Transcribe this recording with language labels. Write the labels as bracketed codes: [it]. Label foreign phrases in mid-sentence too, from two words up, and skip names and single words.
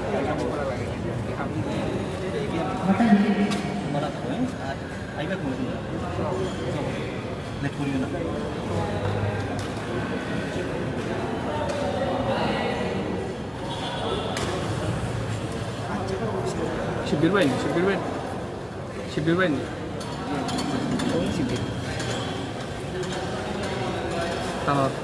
[bn] বলা থাকবে আর আইবা কোনো লেট করিও না [trp] Sibir ba ini? Sibir ba ini? Sibir ba ini? Sibir. Tama.